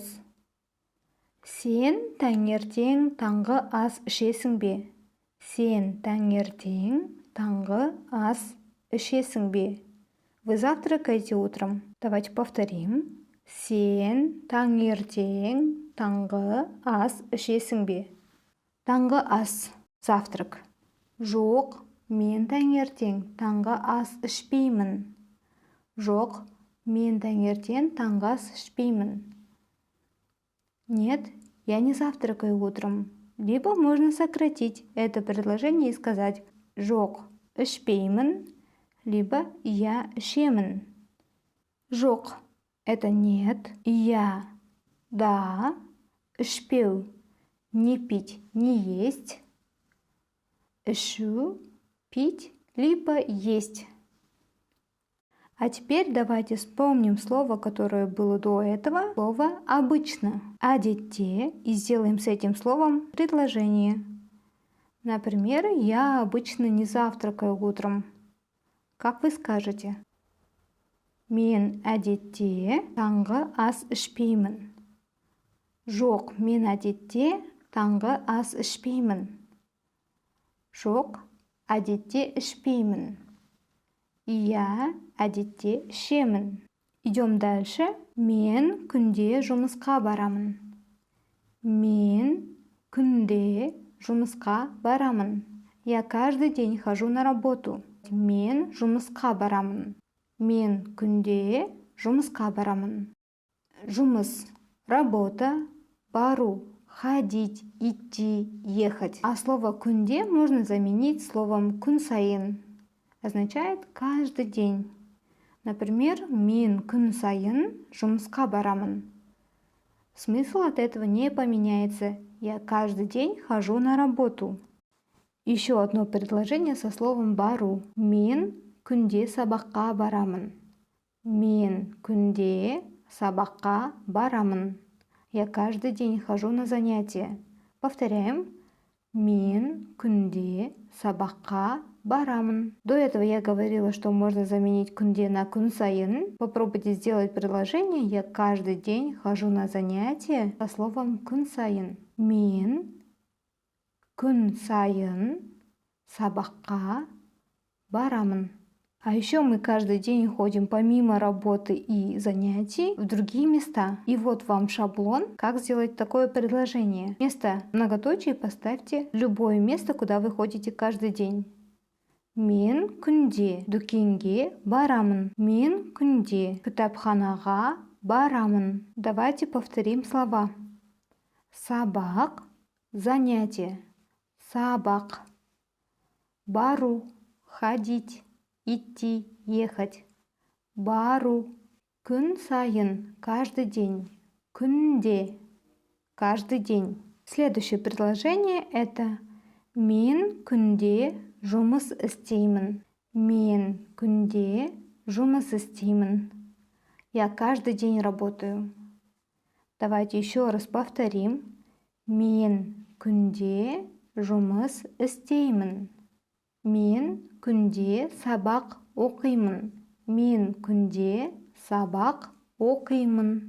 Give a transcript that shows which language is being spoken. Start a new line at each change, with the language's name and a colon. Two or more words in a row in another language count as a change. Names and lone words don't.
Kazakh: Сен таңертең таңғы ас ішесің бе? Сен таңертең таңғы ас ішесің бе?
Russian: Вы завтракаете утром? Давайте повторим.
Kazakh: Сен таңертең таңғы ас ішесің бе? Таңғы ас, завтрак. Жоқ, мен таңертең таңғы ас ішпеймін. Жоқ, мен таңертең таңғы ас ішпеймін.
Russian: Нет, я не завтракаю утром. Либо можно сократить это предложение и сказать
Kazakh: жоқ, ішпеймін,
Russian: либо
Kazakh: я ішемін.
Russian: Жоқ – это нет, я – да, ішпеу – не пить, не есть, ішу – пить, либо есть. А теперь давайте вспомним слово, которое было до этого, слово «обычно». «Әдетте» и сделаем с этим словом предложение. Например, я обычно не завтракаю утром. Как вы скажете?
Kazakh: Мен әдетте таңғы ас ішпеймін. Жоқ, мен әдетте таңғы ас ішпеймін. Жоқ, әдетте ішпеймін. Я әдетте ішемін.
Russian: Идем дальше.
Kazakh: Мен күнде жұмысқа барамын. Мен күнде жұмысқа барамын.
Russian: Я каждый день хожу на работу.
Kazakh: Мен жұмысқа барамын. Мен күнде жұмысқа барамын. Жұмыс, работа, бару,
Russian: ходить, идти, ехать. А слово күнде можно заменить словом
Kazakh: күн сайын.
Russian: Означает каждый день. Например,
Kazakh: мен күн сайын жұмысқа барамын.
Russian: Смысл от этого не поменяется. Я каждый день хожу на работу. Еще одно предложение со словом бару.
Kazakh: Мен күнде сабаққа барамын. Мен күнде сабаққа барамын.
Russian: Я каждый день хожу на занятия. Повторяем.
Kazakh: Мен күнде сабаққа барамын.
Russian: До этого я говорила, что можно заменить күнде на
Kazakh: күн сайын.
Russian: Попробуйте сделать предложение. Я каждый день хожу на занятия со словом
Kazakh: күн сайын. Мен күн сайын сабаққа барамын.
Russian: А еще мы каждый день ходим помимо работы и занятий в другие места. И вот вам шаблон, как сделать такое предложение. Вместо многоточий поставьте любое место, куда вы ходите каждый день.
Kazakh: Мен күнде дүкенге барамын. Мен күнде кітапханаға барамын.
Russian: Давайте повторим слова.
Kazakh: Сабақ, занятие. Сабақ. Бару,
Russian: ходить. Идти, ехать.
Kazakh: Бару. Күн сайын,
Russian: каждый день. Күнде, каждый день. Следующее предложение это
Kazakh: мен күнде жұмыс істеймін. Мен күнде жұмыс істеймін.
Russian: Я каждый день работаю. Давайте еще раз повторим.
Kazakh: Мен күнде жұмыс істеймін. Мен күнде сабақ оқимын. Мен күнде сабақ оқимын.